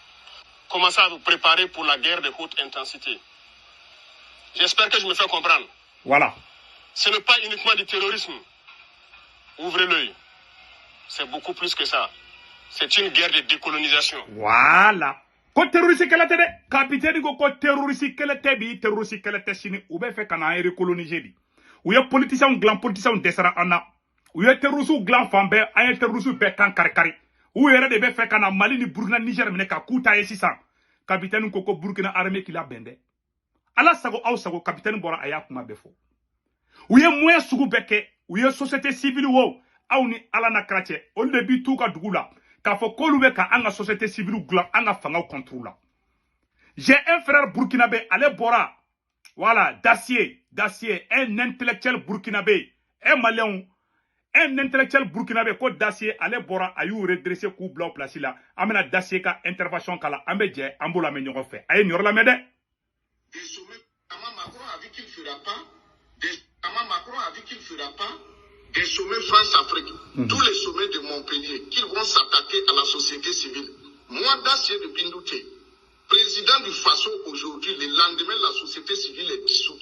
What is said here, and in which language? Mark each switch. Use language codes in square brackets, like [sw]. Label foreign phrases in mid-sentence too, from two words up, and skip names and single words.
[fr] Commencez à vous préparer pour la guerre de haute intensité. J'espère que je me fais comprendre. Voilà. Ce n'est pas uniquement du terrorisme. Ouvrez l'œil. c'est beaucoup plus que ça. C'est une guerre de décolonisation. Voilà. [bm] Ko terroriste kɛlɛ tɛ dɛ. Capitaine ko terroriste kɛlɛ tɛ bi, terroriste kɛlɛ tɛ sini. U bɛ fɛ ka na recoloniser di. U ye politiciens dilan, politiciens dɛsɛra an na. U ye terroristes dilan fan bɛɛ, an ye terroristes bɛɛ kan kari-kari. U yɛrɛ de bɛ fɛ ka na Mali ni Burkina Niger minɛ ka k'u ta ye sisan. Capitaine ko Burkina armée k'i labɛn dɛ. Ala sago aw sago capitaine bɔra a y'a kuma bɛɛ fɔ. U ye moyen sugu bɛɛ kɛ. U ye [fr] société civile [bm] wo. Aw ni Ala na kira cɛ. Olu de bi t'u ka dugu la. K'a fɔ k'olu bɛ ka an ka [fr] société civile [bm] dilan, an ka fangaw contrôle la. [fr] J'ai un frère burkinabé, [bm] ale bɔra. [fr] Voilà, Dacier, un intellectuel burkinabé, un malien, un intellectuel burkinabé, [bm] ko Dacier, ale bɔra, a y'u redresser k'u bila o place la. An bɛna Dacier ka intervention kala, an bɛ jɛ, an b'o lamɛn ɲɔgɔn fɛ. A ye nin yɔrɔ lamɛn dɛ. [fr] Des sommets, Macron a vu qu'il ne fera pas. Macron a vu qu'il ne fera pas. Des sommets France-Afrique, tous les sommets de Montpellier, qu'ils vont s'attaquer à la société civile. Moi, Dacier de Bindouté, président du Faso aujourd'hui, le lendemain, la société civile est dissoute.